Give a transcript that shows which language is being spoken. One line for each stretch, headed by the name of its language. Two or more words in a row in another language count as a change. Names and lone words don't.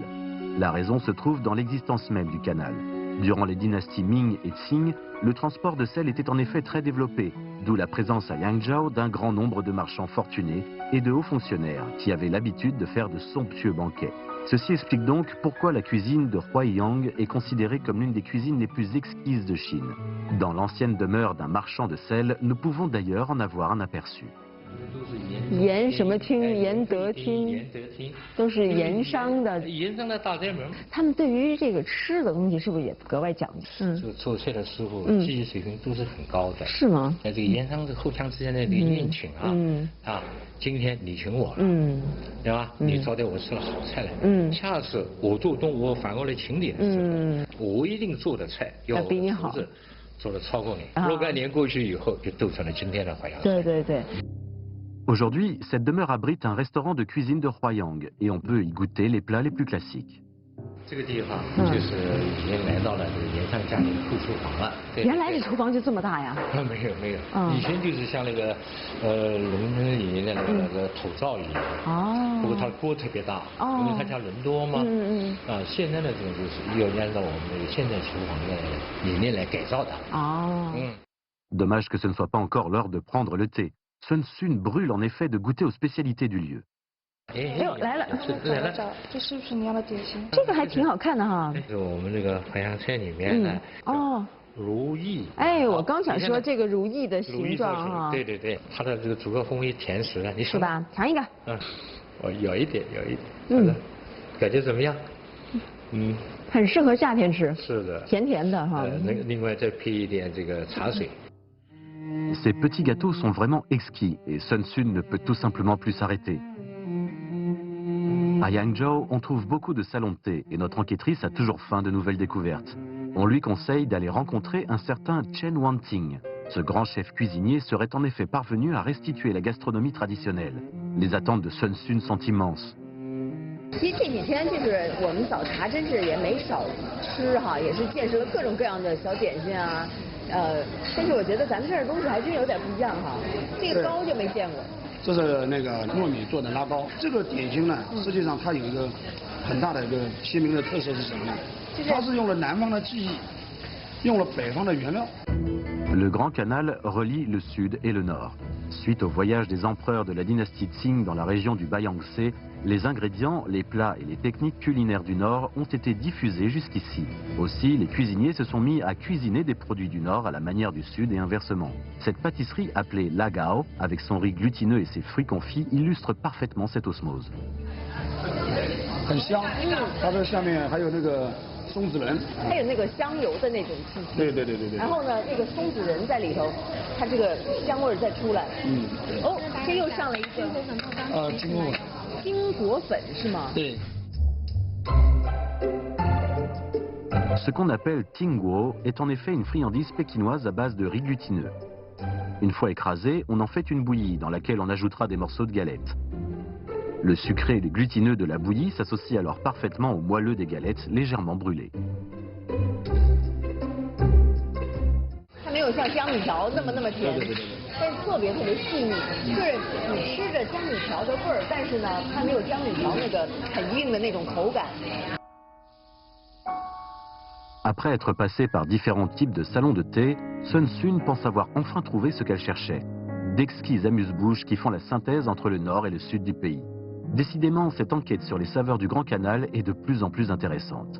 French: La raison se trouve dans l'existence même du canal. Durant les dynasties Ming et Qing, le transport de sel était en effet très développé, d'où la présence à Yangzhou d'un grand nombre de marchands fortunés et de hauts fonctionnaires qui avaient l'habitude de faire de somptueux banquets. Ceci explique donc pourquoi la cuisine de Huaiyang est considérée comme l'une des cuisines les plus exquises de Chine. Dans l'ancienne demeure d'un marchand de sel, nous pouvons d'ailleurs en avoir un aperçu.
Chinese: 盐什么厅？盐德厅，都是盐商的。盐商的大宅门。他们对于这个吃的东西是不是也格外讲究？这个做菜的师傅技艺水平都是很高的。是吗？在这个盐商互相之间的这个宴请啊，今天你请我了，对吧？你招待我吃了好菜了，下次我做东我反过来请你的时候，我一定做的菜要比你好，做的超过你。若干年过去以后，就构成了今天的淮扬菜。对对对。
French: Aujourd'hui, cette demeure abrite un restaurant de cuisine de Huaiyang et on peut y goûter les plats les plus classiques.
Chinese: 这个地方就是已经来到了这个盐商家里的副厨房了。原来这厨房就这么大呀？没有没有，以前就是像那个伦敦里面的那个土灶一样。哦。不过它锅特别大，因为它家人多嘛。现在的这种就是要按照我们那个现代厨房的理念来改造的。哦。
French: Dommage que ce ne soit pas encore l'heure de prendre le thé. Sun Sun brûle en effet de goûter aux spécialités du lieu.
Chinese: 哎呦，来了！来了，这是不是你要的点心？这个还挺好看的哈。这是我们这个淮扬菜里面的如意。哎，我刚想说这个如意的形状哈。对对对，它的这个主客风味甜食啊，你是吧？尝一个。我有一点，感觉怎么样？很适合夏天吃。是的。甜甜的哈。另外再配一点这个茶水。
French: Ces petits gâteaux sont vraiment exquis et Sun Sun ne peut tout simplement plus s'arrêter. À Yangzhou, on trouve beaucoup de salons de thé et notre enquêtrice a toujours faim de nouvelles découvertes. On lui conseille d'aller rencontrer un certain Chen Wanting. Ce grand chef cuisinier serait en effet parvenu à restituer la gastronomie traditionnelle. Les attentes de Sun Sun sont immenses.
Chinese: 其实这几天就是我们早茶真是也没少吃哈，也是见识了各种各样的小点心啊，但是我觉得咱们这儿的东西还真有点不一样哈。这个糕就没见过。这是那个糯米做的拉糕。这个点心呢，实际上它有一个很大的一个鲜明的特色是什么呢？它是用了南方的技艺，用了北方的原料。
French: Le Grand Canal relie le sud et le nord. Suite au voyage des empereurs de la dynastie Qing dans la région du Bayangtze, les ingrédients, les plats et les techniques culinaires du nord ont été diffusés jusqu'ici. Aussi, les cuisiniers se sont mis à cuisiner des produits du nord à la manière du sud et inversement. Cette pâtisserie appelée lagao, avec son riz glutineux et ses fruits confits, illustre parfaitement cette osmose.
Chinese: 很香，它这下面还有那个松子仁，还有那个香油的那种气息。对。然后呢，那个松子仁在里头，它这个香味再出来。哦，这又上了一个。金果粉。金果粉是吗？对。
French: Ce qu'on appelle tinguo est en effet une friandise pékinoise à base de riz glutineux. Une fois écrasé, on en fait une bouillie dans laquelle on ajoutera des morceaux de galettes. Le sucré et le glutineux de la bouillie s'associent alors parfaitement au moelleux des galettes légèrement brûlées.
Chinese: 它没有像江米条那么甜，但是特别细腻，就是你吃着江米条的味儿，但是呢，它没有江米条那个很硬的那种口感。
French: Après être passée par différents types de salons de thé, Sun Sun pense avoir enfin trouvé ce qu'elle cherchait. D'exquises amuse-bouches qui font la synthèse entre le nord et le sud du pays. Décidément, cette enquête sur les saveurs du Grand Canal est de plus en plus intéressante.